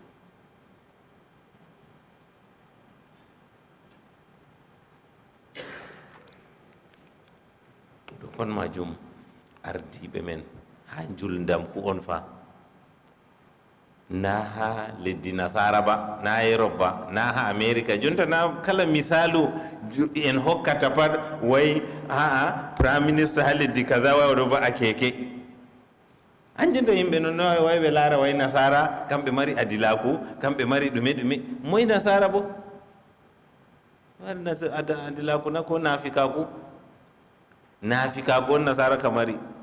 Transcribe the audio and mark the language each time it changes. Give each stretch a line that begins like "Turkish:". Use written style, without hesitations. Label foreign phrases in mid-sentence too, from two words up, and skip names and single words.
Fula: ɗo kon majum ardiɓe men ha juldamku on fa, na ha leddi nasara ba, na Europe ba, na ha America. Jonta na kala misalu en hokkata pat way aa prime ministre ha leddi kaza way oɗo va'a keke, anjonta yimɓe non no way ɓe laara way nasara kamɓe mari adilaku, kamɓe mari ɗume moy nasara bo adilaku na ko nafikaku on nasara kamari.